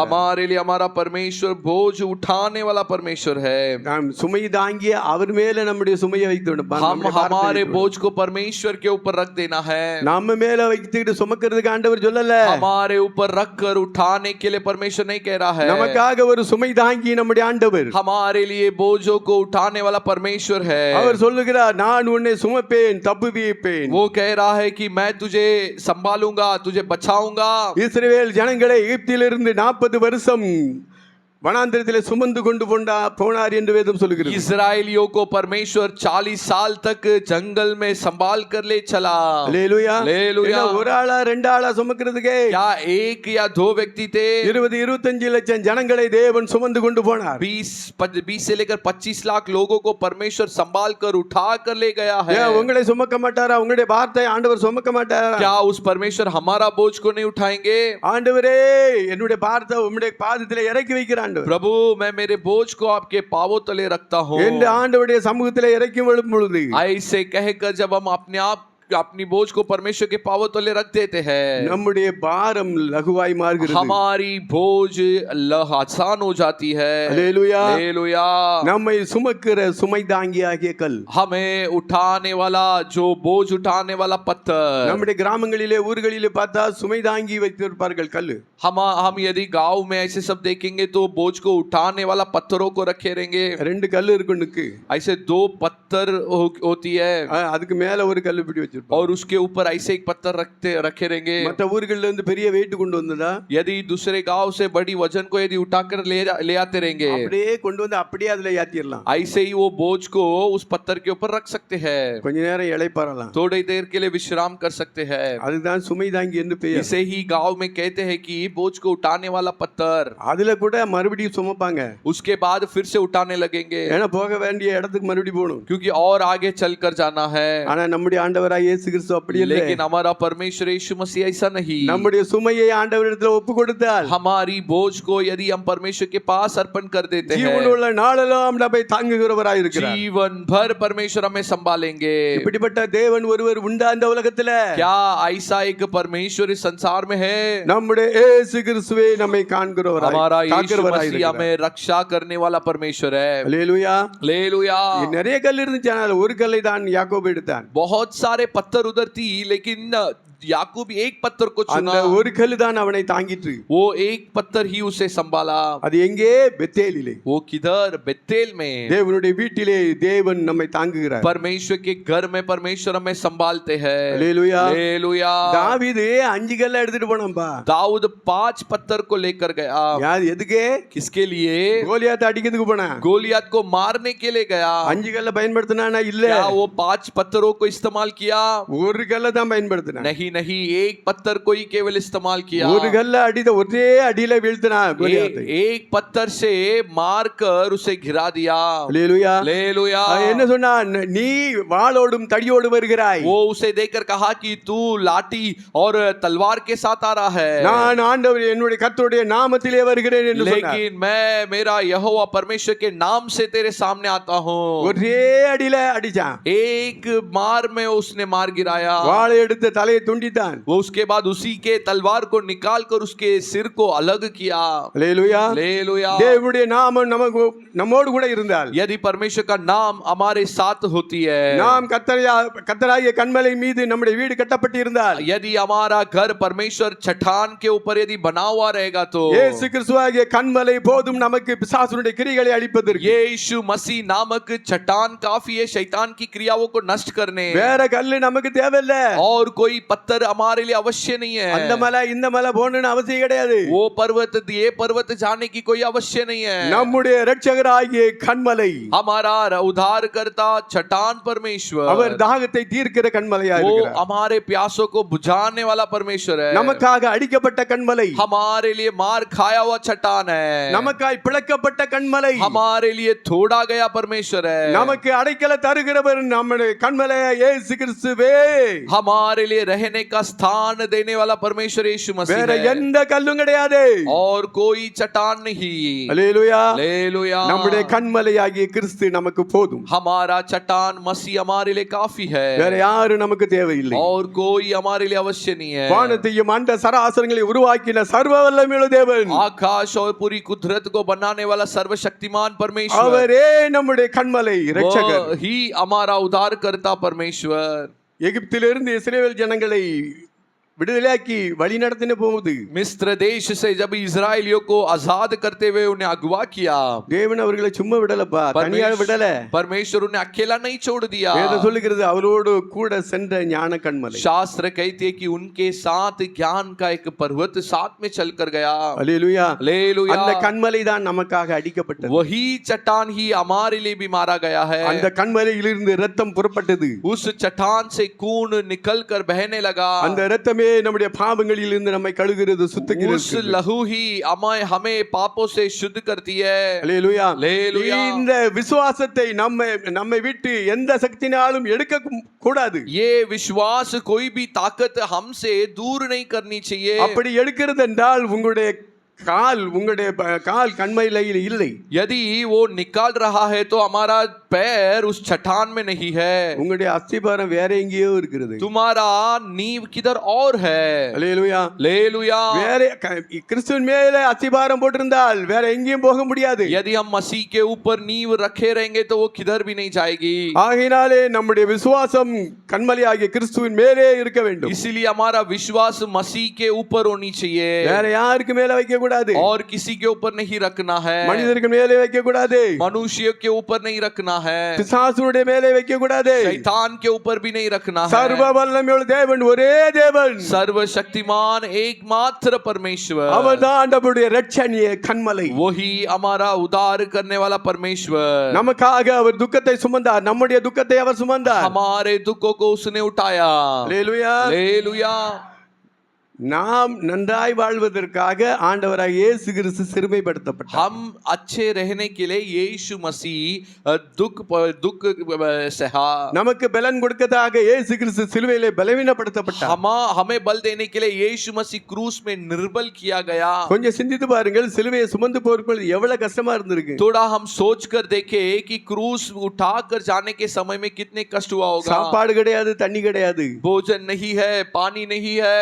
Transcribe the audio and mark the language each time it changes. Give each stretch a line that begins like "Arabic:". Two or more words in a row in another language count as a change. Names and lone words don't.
Hindi: हमारे लिए हमारा परमेश्वर बोझ उठाने वाला परमेश्वर है।
Tamil: நாம் சுமை தாங்கிய அவர் மேல நம்முடைய சுமையை வைத்து விடணும்.
Hindi: हम हमारे बोझ को परमेश्वर के ऊपर रख देना है।
Tamil: நம்ம மேல வைத்துக்கிட்டு சுமக்கிறதுக்கு ஆண்டவர் சொல்லல.
Hindi: हमारे ऊपर रख कर उठाने के लिए परमेश्वर नहीं कह रहा है।
Tamil: நமக்காக ஒரு சுமை தாங்கி நம்முடைய ஆண்டவர்
Hindi: हमारे लिए बोझों को उठाने वाला परमेश्वर है।
Tamil: அவர் சொல்லுகிறார், நான் உன்னை சுமப்பேன், தப்புவிப்பேன்.
Hindi: वो कह रहा है कि मैं तुझे संभालूंगा, तुझे बचाऊंगा।
Tamil: இஸ்ரவேல் ஜனங்களை எகிப்திலிருந்து 40 வருஷம் வனாந்திரத்திலே சுமந்து கொண்டு போனார் என்று வேதம் சொல்லுகிறது.
Hindi: इस्राएलियों को परमेश्वर 40 साल तक जंगल में संभाल कर ले चला।
Tamil: அல்லேலூயா.
Hindi: हालेलुया।
Tamil: என்ன ஒரு ஆளா ரெண்டு ஆளா சுமக்கிறதுக்கு?
Hindi: क्या एक या दो व्यक्ति थे?
Tamil: 20-25 லட்சம் ஜனங்களை தேவன் சுமந்து கொண்டு போனார்.
Hindi: 20 से लेकर 25 लाख लोगों को परमेश्वर संभाल कर उठा कर ले गया है।
Tamil: ஏன் உங்களை சுமக்க மாட்டாரா? உங்களுடைய வார்த்தை ஆண்டவர் சுமக்க மாட்டாரா?
Hindi: क्या उस परमेश्वर हमारा बोझ को नहीं उठाएंगे?
Tamil: ஆண்டவரே, என்னுடைய வார்த்தை உம்முடைய பாதத்திலே இறக்கி வைக்கிறான்.
Hindi: प्रभु, मैं मेरे बोझ को आपके पांवों तले रखता हूँ।
Tamil: என்று ஆண்டவருடைய சமூகத்திலே இறக்கி விடும் பொழுது
Hindi: ऐसे कहकर जब हम अपने आप अपनी बोझ को परमेश्वर के पांवों तले रख देते हैं,
Tamil: நம்முடைய பாரம் லகுவாய் மாறுகிறது.
Hindi: हमारी बोझ आसान हो जाती है।
Tamil: அல்லேலூயா.
Hindi: हालेलुया।
Tamil: நம்மை சுமக்கிற சுமை தாங்கியாகிய கல்,
Hindi: हमें उठाने वाला, जो बोझ उठाने वाला पत्थर।
Tamil: நம்முடைய கிராமங்களிலே ஊர்களிலே பார்த்தா சுமை தாங்கி வைத்திருப்பார்கள் கல்லு.
Hindi: हम यदि गांव में ऐसे सब देखेंगे तो बोझ को उठाने वाला पत्थरों को रखे रहेंगे।
Tamil: 2 கல்லு இருக்குன்னுக்கு,
Hindi: ऐसे 2 पत्थर होती है
Tamil: அதுக்கு மேல ஒரு கல்லு பிடி வச்சிருப்பாங்க.
Hindi: और उसके ऊपर ऐसे एक पत्थर रखे रहेंगे।
Tamil: மற்ற ஊர்கள்ல இருந்து பெரிய வெயிட் கொண்டு வந்ததா
Hindi: यदि दूसरे गांव से बड़ी वजन को यदि उठाकर ले आते रहेंगे,
Tamil: அப்படியே கொண்டு வந்து அப்படியே அதுல ஏத்திரலாம்.
Hindi: ऐसे ही वो बोझ को उस पत्थर के ऊपर रख सकते हैं,
Tamil: கொஞ்ச நேரம் இளைப்பாறலாம்.
Hindi: थोड़ी देर के लिए विश्राम कर सकते हैं।
Tamil: அதுதான் சுமை தாங்கி என்று பெயர்.
Hindi: इसे ही गांव में कहते हैं कि बोझ को उठाने वाला पत्थर।
Tamil: அதுல கூட மறுபடியும் சுமப்பாங்க.
Hindi: उसके बाद फिर से उठाने लगेंगे,
Tamil: ஏன்னா போக வேண்டிய இடத்துக்கு மறுபடியும் போகணும்.
Hindi: क्योंकि और आगे चलकर जाना है।
Tamil: ஆனா நம்முடைய ஆண்டவராகிய இயேசு கிறிஸ்து அப்படி இல்லை.
Hindi: लेकिन हमारा परमेश्वर यीशु मसीह ऐसा नहीं।
Tamil: நம்முடைய சுமையை ஆண்டவரிடத்தில் ஒப்பு கொடுத்தால்
Hindi: हमारी बोझ को यदि हम परमेश्वर के पास अर्पण कर देते हैं,
Tamil: ஜீவனுள்ள நாளெல்லாம் நம்மை தாங்குகிறவராய் இருக்கிறார்.
Hindi: जीवन भर परमेश्वर हमें संभालेंगे।
Tamil: இப்படிப்பட்ட தேவன் ஒருவர் உண்டா இந்த உலகத்துல?
Hindi: क्या ऐसा एक परमेश्वर इस संसार में है?
Tamil: நம்முடைய இயேசு கிறிஸ்துவே நம்மை காண்கிறவராய்
Hindi: हमारा यीशु
Tamil: காக்கிறவராய்
Hindi: मसीह हमें रक्षा करने वाला परमेश्वर है।
Tamil: அல்லேலூயா.
Hindi: हालेलुया।
Tamil: நிறைய கல் இருந்துச்சு, ஆனால் ஒரு கல்லை தான் யாக்கோபு எடுத்தான்.
Hindi: बहुत सारे पत्थर उधर थी, लेकिन याकूब एक पत्थर को
Tamil: அந்த
Hindi: चुना।
Tamil: ஒரு கல் தான் அவனை தாங்கிற்று.
Hindi: वो एक पत्थर ही उसे संभाला।
Tamil: அது எங்கே? பெத்தேலிலே.
Hindi: वो किधर? बेतेल में।
Tamil: தேவனுடைய வீட்டிலே தேவன் நம்மை தாங்குகிறார்.
Hindi: परमेश्वर के घर में परमेश्वर हमें संभालते हैं।
Tamil: அல்லேலூயா.
Hindi: हालेलुया।
Tamil: தாவீது 5 கல்லை எடுத்துட்டு போனான்பா.
Hindi: दाऊद 5 पत्थर को लेकर गया।
Tamil: யார் எதுக்கு?
Hindi: किसके लिए?
Tamil: கோலியாத்தை அடிக்கிறதுக்கு போனா.
Hindi: गोलियत को मारने के लिए गया।
Tamil: 5 கல்லை பயன்படுத்தினானா? இல்ல,
Hindi: क्या वो 5 पत्थरों को इस्तेमाल किया?
Tamil: ஒரு கல்லை தான் பயன்படுத்தினான்.
Hindi: नहीं नहीं, एक पत्थर को ही केवल इस्तेमाल किया।
Tamil: ஒரு கல்லை அடித்த ஒரே அடியில வீழ்த்தினா கோலியாத்தை.
Hindi: एक पत्थर से मारकर उसे घिरा दिया।
Tamil: அல்லேலூயா.
Hindi: हालेलुया।
Tamil: என்ன சொன்னா? நீ வாளோடும் தடியோடு வருகிறாய்.
Hindi: वो उसे देखकर कहा कि तू लाठी और तलवार के साथ आ रहा है,
Tamil: நான் ஆண்டவர் என்னுடைய கர்த்தருடைய நாமத்திலே வருகிறேன் என்று சொன்னார்.
Hindi: लेकिन मैं मेरा यहोवा परमेश्वर के नाम से तेरे सामने आता हूँ।
Tamil: ஒரே அடியில அடிச்சான்.
Hindi: एक मार में उसने मार गिराया।
Tamil: வாளை எடுத்து தலையை துண்டித்தான்.
Hindi: वो उसके बाद उसी के तलवार को निकाल कर उसके सिर को अलग किया।
Tamil: அல்லேலூயா.
Hindi: हालेलुया।
Tamil: தேவனுடைய நாமம் நமக்கு நம்மோடு கூட இருந்தால்,
Hindi: यदि परमेश्वर का नाम हमारे साथ होती है,
Tamil: நாம் கர்த்தராகிய கன்மலை மீது நம்முடைய வீடு கட்டப்பட்டு இருந்தால்,
Hindi: यदि हमारा घर परमेश्वर चट्टान के ऊपर यदि बना हुआ रहेगा, तो
Tamil: இயேசு கிறிஸ்துவாகிய கன்மலை போதும் நமக்கு பிசாசுடைய கிரியைகளை அழிப்பதற்கு.
Hindi: यीशु मसीह नामक चट्टान काफी है शैतान की क्रियाओं को नष्ट करने।
Tamil: வேற கல்லு நமக்கு தேவையில்லை.
Hindi: और कोई पत्थर पत्थर हमारे लिए अवश्य नहीं
Tamil: அந்த
Hindi: है,
Tamil: மலை இந்த மலை போகணும்னு அவசியம் கிடையாது.
Hindi: वो पर्वत ये पर्वत जाने की कोई अवश्य नहीं है.
Tamil: நம்முடைய இரட்சகராகிய கன்மலை,
Hindi: हमारा उद्धारकर्ता चट्टान परमेश्वर,
Tamil: அவர் தாகத்தை தீர்க்கிற கன்மலையா
Hindi: वो
Tamil: இருக்கிறார்.
Hindi: हमारे प्यासों को बुझाने वाला परमेश्वर है.
Tamil: நமக்காக அடிக்கப்பட்ட கன்மலை,
Hindi: हमारे लिए मार खाया हुआ चट्टान है,
Tamil: நமக்காய் பிளக்கப்பட்ட கன்மலை,
Hindi: हमारे लिए तोड़ा गया परमेश्वर है,
Tamil: நமக்கு அடைக்கல தருகிறவர் நம்முடைய கன்மலையா இயேசு கிறிஸ்துவே.
Hindi: हमारे लिए रहने का स्थान देने वाला परमेश्वर यीशु मसीह
Tamil: வேற
Hindi: है,
Tamil: எந்த கல்லும் கிடையாது.
Hindi: और कोई चट्टान नहीं.
Tamil: அல்லேலூயா.
Hindi: हालेलुया.
Tamil: நம்முடைய கன்மலையாகிய கிறிஸ்து நமக்கு போதும்.
Hindi: हमारा चट्टान मसीह हमारे लिए काफी है,
Tamil: வேற யாரும் நமக்கு தேவையில்லை.
Hindi: और कोई हमारे लिए अवश्य नहीं है.
Tamil: வானத்தையும் அந்த சராசரங்களை உருவாக்கின சர்வ வல்லமையுள்ள தேவன்,
Hindi: आकाश और पूरी कुदरत को बनाने वाला सर्वशक्तिमान परमेश्वर,
Tamil: அவரே நம்முடைய கன்மலை இரட்சகர்.
Hindi: वो ही हमारा उद्धारकर्ता परमेश्वर.
Tamil: எகிப்திலிருந்து இஸ்ரவேல் ஜனங்களை விடுதலையாக்கி வழி நடத்தின போது
Hindi: मिस्र देश से जब इजरायलियों को आजाद करते हुए उन्हें अगवा किया,
Tamil: தேவன் அவர்களை சும்மா விடலப்பா, தனியா விடல.
Hindi: परमेश्वर उन्हें अकेला नहीं छोड़ दिया.
Tamil: வேதம் சொல்லுகிறது அவரோடு கூட சென்ற ஞான கன்மலை.
Hindi: शास्त्र कहते हैं कि उनके साथ ज्ञान का एक पर्वत साथ में चलकर गया.
Tamil: அல்லேலூயா.
Hindi: हालेलुया.
Tamil: அந்த கன்மலை தான் நமக்காக அடிக்கப்பட்டது.
Hindi: वही चट्टान ही हमारे लिए भी मारा गया है.
Tamil: அந்த கன்மலையிலிருந்து ரத்தம் புறப்பட்டது.
Hindi: उस चट्टान से खून निकल कर बहने लगा.
Tamil: அந்த ரத்தமே நம்முடைய பாவங்களில் இருந்து நம்மை கழுகுகிறது, சுத்தகிறது.
Hindi: उस लहू ही हमें पापों से शुद्ध करती है.
Tamil: அல்லேலூயா.
Hindi: हालेलुया.
Tamil: இந்த விசுவாசத்தை நம்மை விட்டு எந்த சக்தினாலும் எடுக்க கூடாது.
Hindi: ये विश्वास कोई भी ताकत हमसे दूर नहीं करनी चाहिए.
Tamil: அப்படி எடுக்கிறது என்றால் உங்களுடைய கால் கண்மலையில் இல்லை.
Hindi: यदि वो निकाल रहा है तो हमारा पैर उस चट्टान में नहीं है.
Tamil: உங்களுடைய அஸ்திபாரம் வேற எங்கேயோ இருக்கிறது.
Hindi: तुम्हारा नींव किधर और है.
Tamil: அல்லேலூயா.
Hindi: हालेलुया.
Tamil: வேற கிறிஸ்துவின் மேலே அஸ்திபாரம் போட்டிருந்தால் வேற எங்கேயும் போக முடியாது.
Hindi: यदि हम मसीह के ऊपर नींव रखे रहेंगे तो वो किधर भी नहीं जाएगी.
Tamil: ஆகையினாலே நம்முடைய விசுவாசம் கண்மலையாகிய கிறிஸ்துவின் மேலே இருக்க வேண்டும்.
Hindi: इसीलिए हमारा विश्वास मसीह के ऊपर होनी चाहिए.
Tamil: வேற யாருக்கு மேல வைக்க கூடாது.
Hindi: और किसी के ऊपर नहीं रखना है.
Tamil: மனிதருக்கு மேலே வைக்க கூடாது.
Hindi: मनुष्य के ऊपर नहीं रखना है.
Tamil: பிசாசுடைய மேலே வைக்க கூடாது.
Hindi: शैतान के ऊपर भी नहीं रखना है.
Tamil: சர்வ வல்லமையுள்ள தேவன் ஒரே தேவன்,
Hindi: सर्वशक्तिमान एकमात्र परमेश्वर,
Tamil: அவர்தான் நம்முடைய இரட்சணிய கண்மலை.
Hindi: वही हमारा उद्धार करने वाला परमेश्वर.
Tamil: நமக்காக அவர் துக்கத்தை சுமந்தார், நம்முடைய துக்கத்தை அவர் சுமந்தார்.
Hindi: हमारे दुखों को उसने उठाया.
Tamil: அல்லேலூயா.
Hindi: हालेलुया.
Tamil: நாம் நன்றாய் வாழ்வதற்காக ஆண்டவராக இயேசு கிறிஸ்து சிறுமைப்படுத்தப்பட்டார்.
Hindi: हम अच्छे रहने के लिए यीशु मसीह दुख सहा.
Tamil: நமக்கு பலன் கொடுக்கதாக இயேசு கிறிஸ்து சிலுவையிலே பலவீனப்படுத்தப்பட்டார்.
Hindi: हमें बल देने के लिए यीशु मसीह क्रूस में निर्बल किया गया.
Tamil: கொஞ்சம் சிந்தித்து பாருங்கள், சிலுவையை சுமந்து போறதுக்கு எவ்வளவு கஷ்டமா இருந்திருக்கு.
Hindi: थोड़ा हम सोच कर देखे कि क्रूस उठा कर जाने के समय में कितने कष्ट हुआ होगा.
Tamil: சாப்பாடு கிடையாது, தண்ணி கிடையாது,
Hindi: भोजन नहीं है, पानी नहीं है,